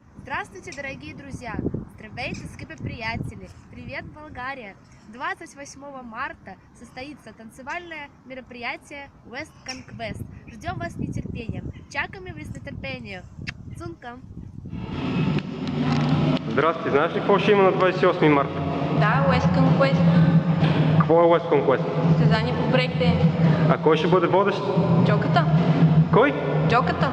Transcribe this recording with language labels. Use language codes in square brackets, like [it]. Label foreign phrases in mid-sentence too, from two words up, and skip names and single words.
[ru] Здравствуйте, дорогие друзья! [bg] Здравейте, скъпи приятели! [ru] Привет, Болгария! 28 марта состоится танцевальное мероприятие West Conquest. Ждем вас с нетерпением. [bg] Чакаме ви с нетърпение. Цунка! Здрасти, знаеш ли какво ще има на 28 марта? Да, West Conquest. Какво е West Conquest? Състезание по брейкденс. А кой ще бъде водещ? Джоката. Кой? Джоката.